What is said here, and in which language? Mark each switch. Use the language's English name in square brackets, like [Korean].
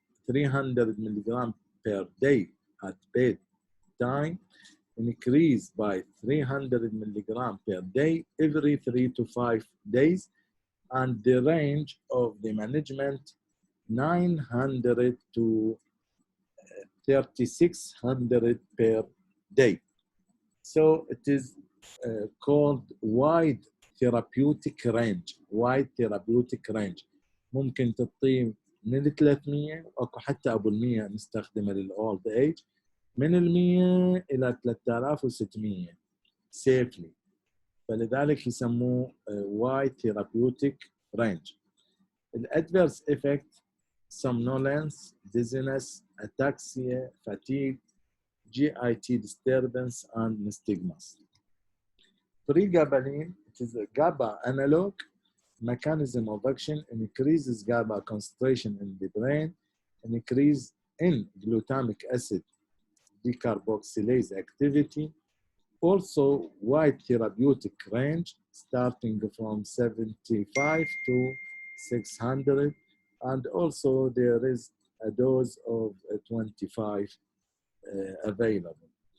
[English] 300 milligram per day at bedtime, increased by 300 milligram per day every 3 to 5 days, and the range of the management 900 to 3600 per day. So it is called wide therapeutic range. wide therapeutic range. [Arabic] ممكن تعطيه من ال 300 واكو حتى ابو ال 100 نستخدمه للاولد ايج، من ال 100 الى 3600 safely. فلذلك يسموه [English] wide therapeutic range. الادفيرس effect somnolence, dizziness, ataxia, fatigue, GIT disturbance, and nystagmus. Pregabalin, it is a GABA analog. Mechanism of action increases GABA concentration in the brain, increase in glutamic acid decarboxylase activity, also wide therapeutic range starting from 75 to 600, and also there is a dose of 25 available.